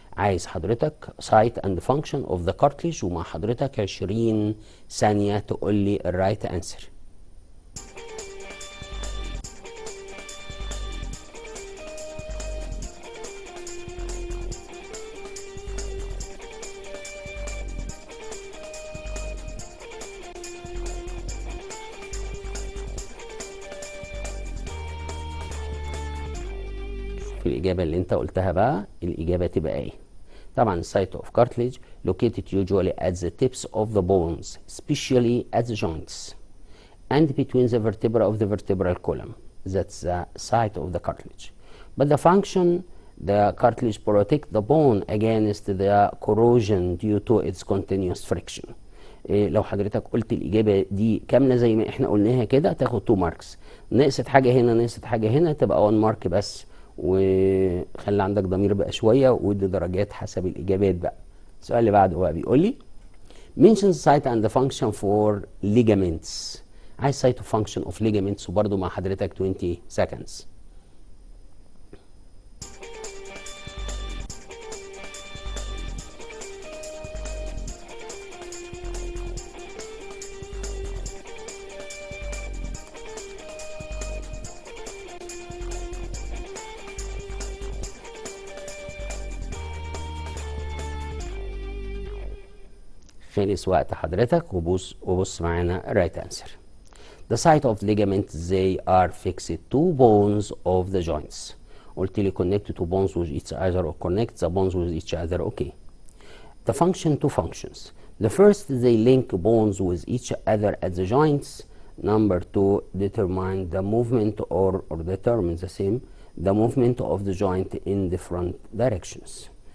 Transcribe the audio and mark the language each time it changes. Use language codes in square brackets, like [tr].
[ar] عايز حضرتك [en] site and function of the cartilage، [ar] ومع حضرتك 20 ثانيه تقول لي الرايت انسر. في الإجابة اللي أنت قلتها بقى الإجابة تبقى إيه؟ طبعا [en] site of cartilage located usually at the tips of the bones, especially at the joints, and between the vertebra of the vertebral column. That's the site of the cartilage. But the function, the cartilage protect the bone against the corrosion due to its continuous friction. [ar] لو حضرتك قلت الإجابة دي كاملة زي ما احنا قلناها كده تاخد 2 ماركس. نقصت حاجة هنا نقصت حاجة هنا تبقى 1 مارك بس. وخلي عندك ضمير بقى شويه ودي درجات حسب الاجابات بقى. السؤال اللي بعده بقى بيقول لي [en] mention site and the function for ligaments. [ar] عايز [en] site of function of ligaments [ar] وبرده مع حضرتك [en] 20 seconds. [ar] خلص وقت حضرتك وبص معانا [en] right answer. The site of ligaments they are fixed to bones of the joints. [ar] قلت لي [en] connect to bonds with each other or connect the bonds with each other. okay. The function two functions. The first, they link bonds with each other at the joints. Number two, determine the movement or determine the same the movement of the joint in different directions.